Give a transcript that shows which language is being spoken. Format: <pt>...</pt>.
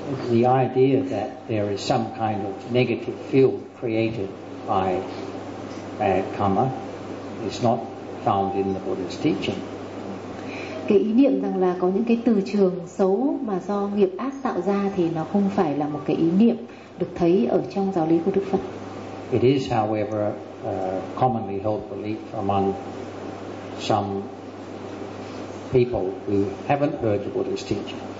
<en>The idea that there is some kind of negative field created by bad karma is not found in the Buddha's teaching.</en> <vi>Cái ý niệm rằng là có những cái từ trường xấu mà do nghiệp ác tạo ra thì nó không phải là một cái ý niệm được thấy ở trong giáo lý của Đức Phật.</vi> <en>It is, however, a commonly held belief among some people who haven't heard the Buddha's teaching.</en>